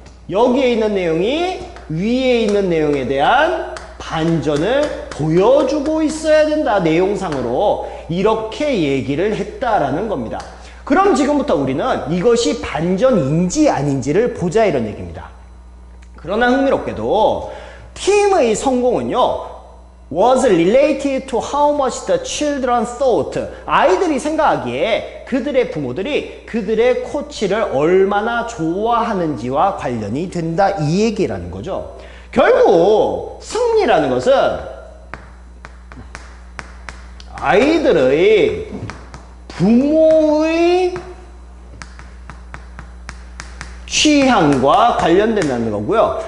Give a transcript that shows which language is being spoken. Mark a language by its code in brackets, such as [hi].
[ko] 여기에 있는 내용이 위에 있는 내용에 대한 반전을 보여주고 있어야 된다, 내용상으로. 이렇게 얘기를 했다라는 겁니다. 그럼 지금부터 우리는 이것이 반전인지 아닌지를 보자, 이런 얘기입니다. 그러나 흥미롭게도 팀의 성공은요, [en] was related to how much the children thought. [ko] 아이들이 생각하기에 그들의 부모들이 그들의 코치를 얼마나 좋아하는지와 관련이 된다, 이 얘기라는 거죠. 결국 승리라는 것은 아이들의 부모의 취향과 관련된다는 거고요.